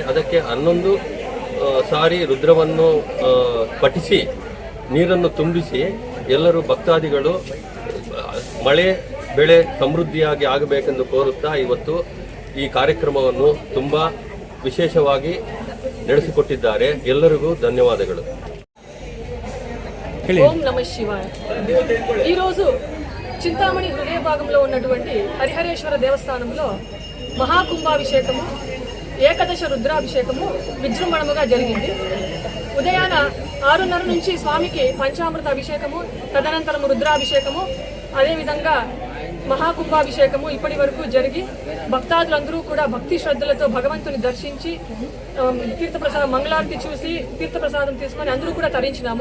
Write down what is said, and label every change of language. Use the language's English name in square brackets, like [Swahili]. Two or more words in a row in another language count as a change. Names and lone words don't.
[Kannada] ಅದಕ್ಕೆ 11 ಸಾರಿ ರುದ್ರವನ್ನು ಪಠಿಸಿ ನೀರನ್ನು ತುಂಬಿಸಿ ಎಲ್ಲರೂ ಭಕ್ತಾದಿಗಳು ಮಳೆ ಬೆಳೆ ಸಮೃದ್ಧಿಯಾಗಿ ಆಗಬೇಕೆಂದು ಕೋರುತ್ತಾ ಇವತ್ತು ಈ ಕಾರ್ಯಕ್ರಮವನ್ನು ತುಂಬ ವಿಶೇಷವಾಗಿ ನಡೆಸಿಕೊಟ್ಟಿದ್ದಾರೆ. ಎಲ್ಲರಿಗೂ ಧನ್ಯವಾದಗಳು. [Telugu] ఓం నమః శివాయ. ఈరోజు చింతామణి హృదయ భాగంలో ఉన్నటువంటి హరిహరేశ్వర దేవస్థానంలో మహాకుంభాభిషేకము, ఏకదశ రుద్రాభిషేకము విజృంభణముగా జరిగింది. ఉదయాన 6:30 నుంచి స్వామికి పంచామృత అభిషేకము, తదనంతరం రుద్రాభిషేకము, అదేవిధంగా మహాకుంభాభిషేకము ఇప్పటి వరకు జరిగి భక్తాదులందరూ కూడా భక్తి శ్రద్ధలతో భగవంతుని దర్శించి తీర్థప్రసాదం మంగళారతి చూసి తీర్థప్రసాదం తీసుకొని అందరూ కూడా తరించినాము.